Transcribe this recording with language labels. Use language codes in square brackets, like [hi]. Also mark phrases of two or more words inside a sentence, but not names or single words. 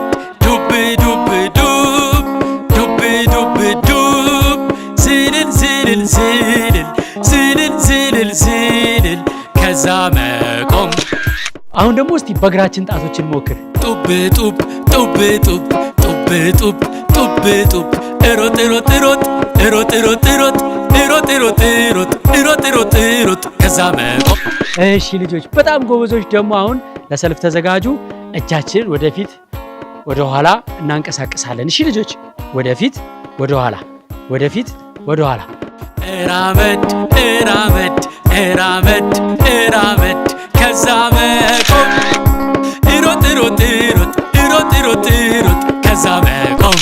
[am] ዱብ ዱብ ዱብ ዱብ ዱብ ዱብ ዝልል ዝልል ዝልል ዝልል ዝልል ዝልል ከዛ መቆም። አሁን ደግሞ እስቲ በእግራችን ጣቶችን ሞክር። ጡብ ጡብ ጡብ ጡብ ጡብ ጡብ ጡብ ጡብ እሮጥ እሮጥ እሮጥ እሮጥ እሮጥ እሮጥ እሮጥ እሮጥ እሮጥ እሮጥ እሮጥ እሮጥ ከዛ መቆም። እሺ ልጆች በጣም ጎበዞች። ደግሞ አሁን ለሰልፍ ተዘጋጁ። እጃችን ወደፊት ወደ ኋላ እናንቀሳቀሳለን። እሺ ልጆች ወደፊት ወደ ኋላ ወደፊት ወደ ኋላ። እራመድ እራመድ እራመድ እራመድ ከዛ መቆም እሮጥ እሮጥ እሮጥ እሮጥ እሮጥ እሮጥ ከዛ መቆም።